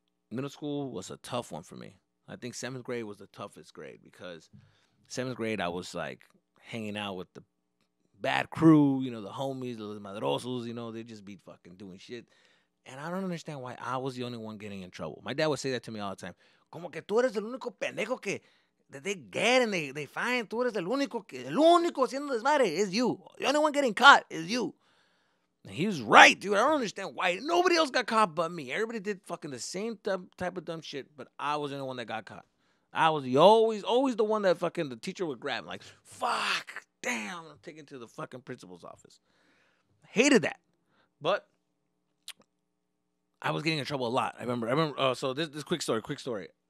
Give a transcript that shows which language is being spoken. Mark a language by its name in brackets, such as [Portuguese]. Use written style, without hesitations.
[English] Middle school was a tough one for me. I think 7th grade was the toughest grade because 7th grade I was like hanging out with the bad crew, the homies, the madrosos, they just be fucking doing shit. And I don't understand why I was the only one getting in trouble. My dad would say that to me all the time. [Spanish] Como que tú eres el único pendejo [English] that they get and they find. [Spanish] Tú eres el único haciendo desmadre [English] is you. The only one getting caught is you. And he was right, dude. I don't understand why nobody else got caught but me. Everybody did fucking the same type of dumb shit, but I was the only one that got caught. I was always the one that fucking the teacher would grab. Like, fuck, damn, I'm taken to the fucking principal's office. I hated that. But I was getting in trouble a lot. I remember. So this quick story. Quick story.